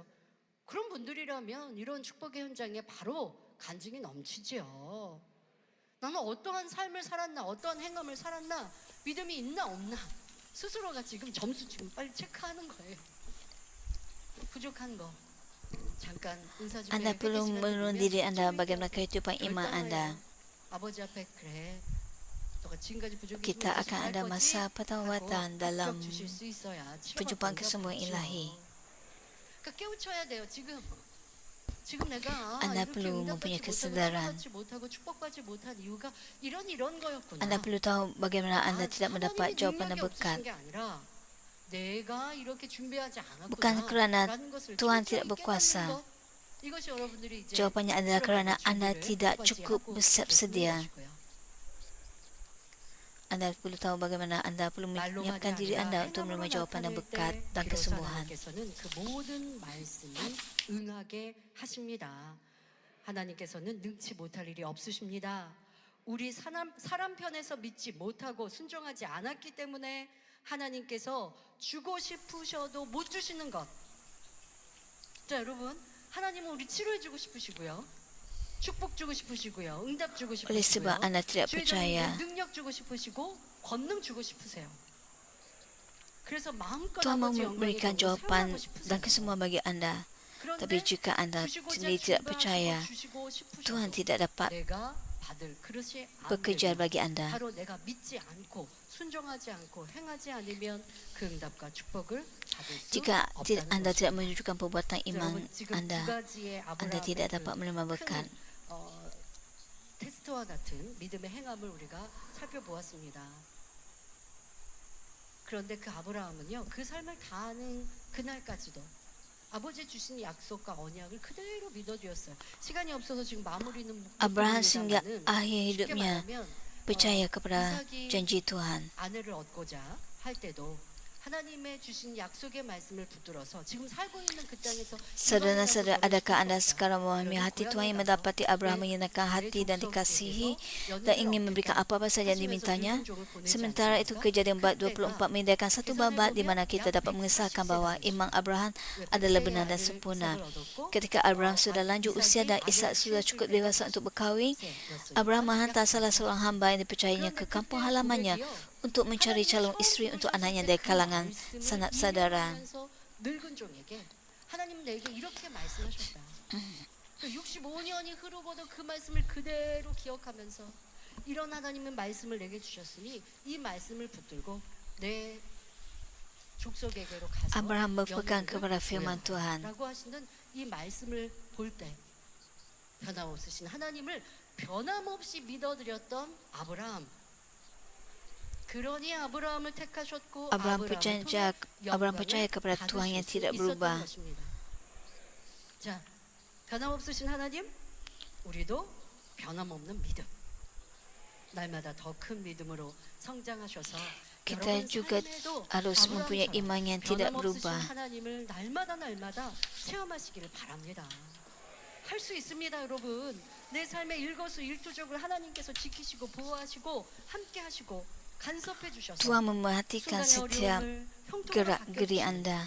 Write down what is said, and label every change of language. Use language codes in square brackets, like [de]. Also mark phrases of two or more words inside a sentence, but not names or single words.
[ko] 그런 분들이라면 이런 축복의 현장에 바로 간증이 넘치지요. 나는 어떠한 삶을 살았나, 어떠한 행함을 살았나, 믿음이 있나 없나 스스로가 지금 점수 지금 빨리 체크하는 거예요. 부족한 거 잠깐 인사 좀 [ms] Anda perlu menurun diri anda bagaimana kehidupan iman anda. [ko] 아버지 앞에 그래. [ms] Kita akan ada masa pertawatan dalam perjumpaan kesembuhan ilahi. Anda perlu mempunyai kesedaran. Anda perlu tahu bagaimana anda tidak mendapat jawapan dan berkat. Bukan kerana Tuhan tidak berkuasa. Jawapannya adalah kerana anda tidak cukup bersiap sedia. Anda perlu tahu bagaimana Anda perlu [ko] 말로만이 [ms] menyiapkan diri [ko] 아니라 [ms] Anda untuk [ko] 행함으로 [ms] menerima jawapan dan [ko] 나타낼 [ms] berkat [ko] 때 [ms] dan [ko] 비로소 [ms] kesembuhan. [ko] 하나님께서는 그 모든 말씀을 응하게 하십니다. 하나님께서는 능치 못할 일이 없으십니다. 우리 사람 편에서 믿지 못하고 순종하지 않았기 때문에 하나님께서 주고 싶으셔도 못 주시는 것. 자, 여러분, 하나님은 우리 치료해 주고 싶으시고요. 축복 주고 싶으시고요. 응답 주고 [ms] Oleh [ko] 싶으시고요. [ms] sebab anda tidak percaya, [ko] 능력 주고 싶으시고 권능 주고 싶으세요. 그래서 마음껏 [ms] Tuhan mau [ko] 아버지 영광의 [ms] memberikan [ko] 도구로 [ms] jawapan [ko] 사용하고 싶으세요. [ms] dan kesemua bagi Anda. [ko] 그런데 [ms] Tapi jika Anda [ko] 주시고자 [ms] sendiri tidak [ko] 준비하시고 [ms] percaya, [ko] 주시고 싶으셔도 [ms] Tuhan tidak dapat [ko] 내가 받을 그릇이 안 [ms] bekerja [ko] 되면 [ms] bagi Anda. [ko] 바로 내가 믿지 않고 순종하지 않고 행하지 않으면 그 응답과 축복을 받을 수 [ms] Jika [ko] 없다는 [ms] Anda tidak [ko] 것입니다. [ms] menunjukkan perbuatan iman [ko] 여러분, 지금 두 [ms] Anda, [ko] 가지의 [ms] Anda [ko] 아브라함의 [ms] tidak [ko] 그 [ms] dapat menerima berkat. [ko] 큰, 테스트와 같은 믿음의 행함을 우리가 살펴보았습니다. 그런데 그 아브라함은요, 그 삶을 다하는 그날까지도 아버지 주신 약속과 언약을 그대로 믿어주었어요. 시간이 없어서 지금 마무리는 [ms] Abraham sehingga [ko] 못합니다마는 [ms] akhir [ko] 쉽게 [ms] hidupnya [ko] 말하면 [ms] percaya kepada [ko] 이삭이 [ms] janji Tuhan. [ko] 아내를 얻고자 할 때도 하나님의 주신 약속의 말씀을 붙들어서 지금 살고 있는 그 땅에서 [ms] Saudara-saudara, adakah Anda sekarang memahami hati Tuhan yang mendapati Abraham menyenangkan hati dan dikasihi dan ingin memberikan apa-apa saja yang dimintanya? Sementara itu Kejadian bab 24 menyediakan satu babat di mana kita dapat mengesahkan bahawa iman Abraham adalah benar dan sempurna. Ketika Abraham sudah lanjut usia dan Ishak sudah cukup dewasa untuk berkahwin, Abraham menghantar salah seorang hamba yang dipercayainya ke kampung halamannya untuk mencari calon isteri untuk anaknya dari kalangan sanak saudara. [ko] 늙은 종에게 하나님 내게 이렇게 말씀하셨다. 65년이 흐르고도 그 말씀을 그대로 기억하면서 이런 하나님의 말씀을 내게 주셨으니 이 말씀을 붙들고 내 족속에게로 가서 [ms] Abraham berpegang kepada firman Tuhan. [ko] 라고 하시는 이 말씀을 볼 때 변함없으신 하나님을 변함없이 믿어드렸던 아브라함. 그러니 아브라함을 택하셨고 [ms] Abraham percaya kepada Tuhan yang tidak berubah. [ko] 자, 변함없으신 하나님, 우리도 변함없는 믿음. 날마다 더 큰 믿음으로 성장하셔서 [ms] Kita juga harus mempunyai iman yang tidak berubah. [ko] 하나님을 날마다 체험하시기를 바랍니다. 할 수 있습니다, 여러분. 내 삶의 일거수일투족을 하나님께서 지키시고 보호하시고 함께 하시고 간섭해 주셔서 [ms] Tuhan memerhatikan setiap gerak-geri Anda.